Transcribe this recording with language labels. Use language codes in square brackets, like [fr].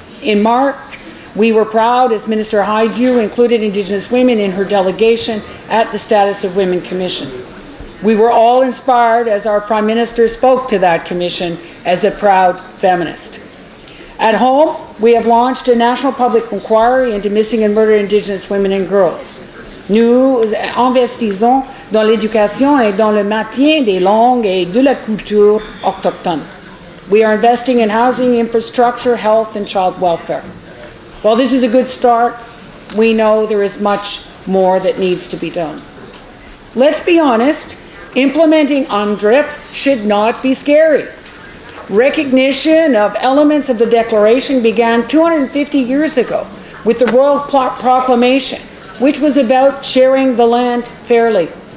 [en] In March, we were proud as Minister Hajdu included Indigenous women in her delegation at the Status of Women Commission. We were all inspired as our Prime Minister spoke to that commission as a proud feminist. At home, we have launched a national public inquiry into missing and murdered Indigenous women and girls. [fr] Nous investissons dans l'éducation et dans le maintien des langues et de la culture autochtone. [en] We are investing in housing, infrastructure, health, and child welfare. While this is a good start, we know there is much more that needs to be done. Let's be honest, implementing UNDRIP should not be scary. Recognition of elements of the Declaration began 250 years ago with the Royal Proclamation, which was about sharing the land fairly.